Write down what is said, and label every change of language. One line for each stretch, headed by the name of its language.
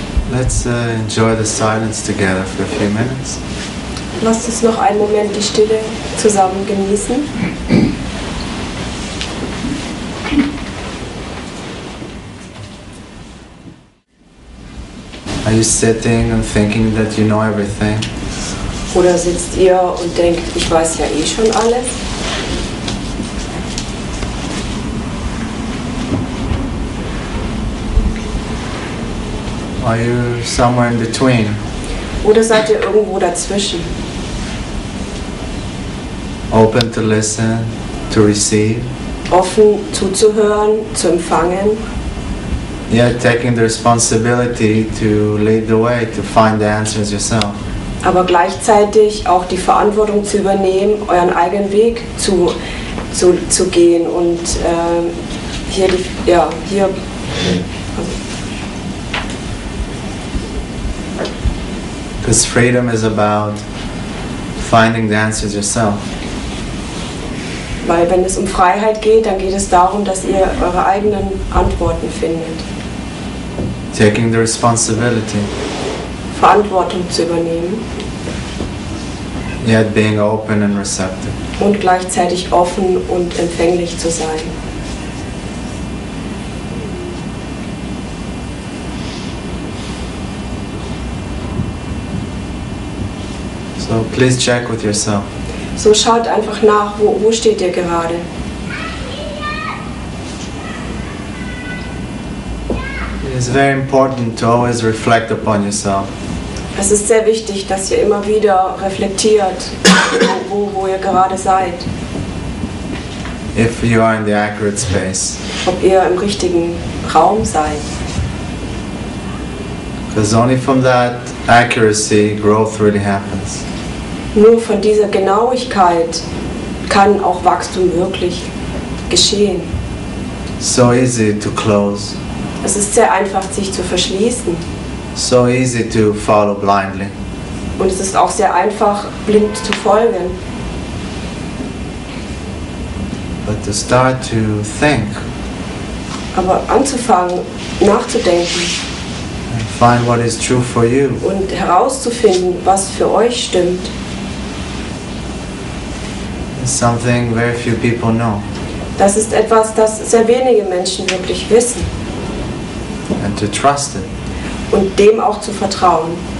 English: Let's enjoy the silence together for a few minutes.
German: Lasst uns noch einen Moment die Stille zusammen genießen.
English: Are you sitting and thinking that you know everything?
German: Oder sitzt ihr und denkt, ich weiß ja eh schon alles?
English: Are you somewhere in between?
German: Oder seid ihr irgendwo dazwischen?
English: Open to listen, to receive,
German: Offen zuzuhören, zu empfangen,
English: yet taking the responsibility to lead the way, to find the answers yourself.
German: aber gleichzeitig auch die Verantwortung zu übernehmen, euren eigenen Weg zu gehen und hier.
English: Because freedom is about finding the answers yourself.
German: Weil wenn es um Freiheit geht, dann geht es darum, dass ihr eure eigenen Antworten findet.
English: Taking the responsibility,
German: Verantwortung zu übernehmen
English: yet being open and receptive.
German: und gleichzeitig offen und empfänglich zu sein.
English: So please check with yourself.
German: So schaut einfach nach, wo steht ihr gerade?
English: It is very important to always reflect upon yourself.
German: Es ist sehr wichtig, dass ihr immer wieder reflektiert, wo ihr gerade seid.
English: If you are in the accurate space.
German: Ob ihr im richtigen Raum seid.
English: Because only from that accuracy growth really happens.
German: Nur von dieser Genauigkeit kann auch Wachstum wirklich geschehen.
English: So easy to close.
German: Es ist sehr einfach, sich zu verschließen.
English: So easy to follow blindly.
German: Und es ist auch sehr einfach, blind zu folgen.
English: But to start to think
German: Aber anzufangen, nachzudenken
English: and find what is true for you.
German: und herauszufinden, was für euch stimmt,
English: Is something very few people know.
German: das ist etwas, das sehr wenige Menschen wirklich wissen.
English: And to trust it.
German: Und dem auch zu vertrauen.